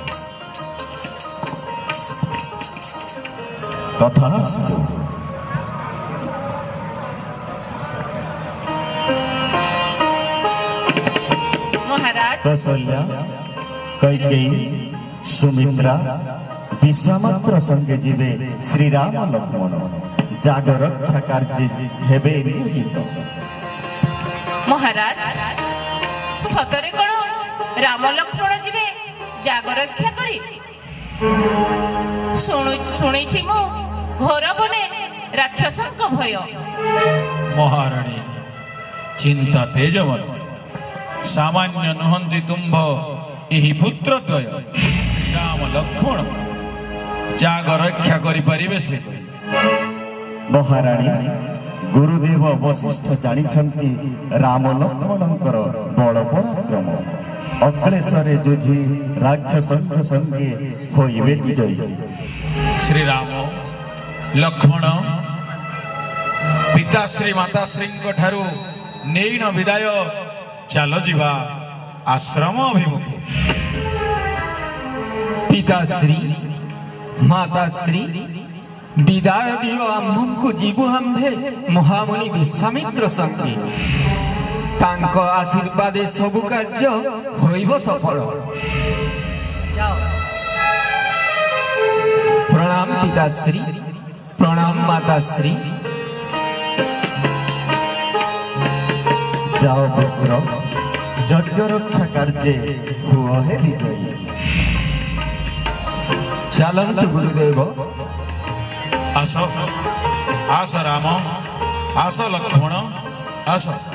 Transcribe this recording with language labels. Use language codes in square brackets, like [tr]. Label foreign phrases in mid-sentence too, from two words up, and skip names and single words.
[or] तथास्तु মহারাজ କୌଶଲ୍ୟା କୈକେୟୀ ସୁମିତ୍ରା ବିଶ୍ୱାମିତ୍ର ସଙ୍ଗେ ଯିବେ ଶ୍ରୀରାମ ଲକ୍ଷ୍ମଣ ଯାଗ ରକ୍ଷା କାର୍ଯ୍ୟ ହେବେ ନିୟୋଜିତ ମହାରାଜ ସତରେ କୋଣ ରାମ ଲକ୍ଷ୍ମଣ ଯିବେ ଯାଗ ରକ୍ଷା କରି ଶୁଣିଛି ମୁ ଘୋର ବନେ ରାକ୍ଷସଙ୍କ ଭୟ ମହାରାଣୀ ଚିନ୍ତା ତେଜମନ ସାମାନ୍ୟ ନୁହନ୍ତି ତୁମ୍ଭ ଏହି ପୁତ୍ରଦ୍ୱୟ ଶ୍ରୀରାମ ଲକ୍ଷ୍ମଣ ଜାଗ ରକ୍ଷା କରିପାରିବେ ସେ ମହାରାଣୀ ଗୁରୁଦେବ ବଶିଷ୍ଠ ଜାଣିଛନ୍ତି ରାମ ଲକ୍ଷ୍ମଣଙ୍କର ବଳ ପରାକ୍ରମ ଅକ୍ଲେଶରେ ଜୁଝି ରାକ୍ଷସଙ୍କ ସଙ୍ଗେ ହୋଇବେ ବିଜୟୀ ଶ୍ରୀରାମ ଲକ୍ଷ୍ମଣ ପିତାଶ୍ରୀ ମାତାଶ୍ରୀଙ୍କ ଠାରୁ ନେଇଣ ବିଦାୟ ଚାଲ ଯିବା ଆଶ୍ରମ ଅଭିମୁଖେ ପିତାଶ୍ରୀ ମାତାଶ୍ରୀ ବିଦାୟ ଦିଅ ଆମ୍ଭଙ୍କୁ ଯିବୁ ଆମ୍ଭେ ମହାମୁନି ବିଶ୍ୱାମିତ୍ର ସଙ୍ଗେ ତାଙ୍କ ଆଶୀର୍ବାଦେ ସବୁ କାର୍ଯ୍ୟ ହୋଇବ ସଫଳ ପ୍ରଣାମ ପିତାଶ୍ରୀ ପ୍ରଣାମ ମାତାଶ୍ରୀ ଯାଅ ପୁତ୍ର ଯଜ୍ଞ ରକ୍ଷା କାର୍ଯ୍ୟ ହୁଅ ହେ ବିଜୟୀ ଚାଲନ୍ତୁ ଗୁରୁଦେବ ଆସ ଆସ ରାମ ଆସ ଲକ୍ଷ୍ମଣ ଆସ